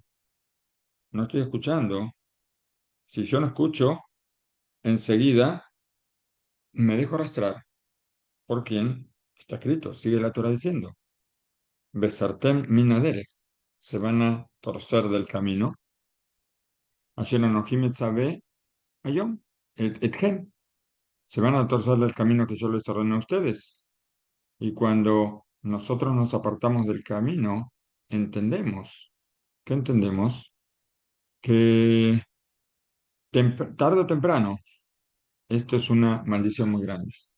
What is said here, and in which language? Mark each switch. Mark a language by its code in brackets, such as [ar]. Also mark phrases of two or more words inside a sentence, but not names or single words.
[es] No estoy escuchando. Si yo no escucho, enseguida me dejo arrastrar. ¿Por quién? Está escrito, sigue la Torah diciendo. [he] וסרתם מן הדרך. [es] Se van a torcer del camino. [he] אשר אנכי מצוה היום אתכם. [es] Se van a torcer del camino que yo les ordeno a ustedes. Y cuando nosotros nos apartamos del camino, entendemos. ¿Qué entendemos? Que tarde o temprano, esto es una maldición muy grande.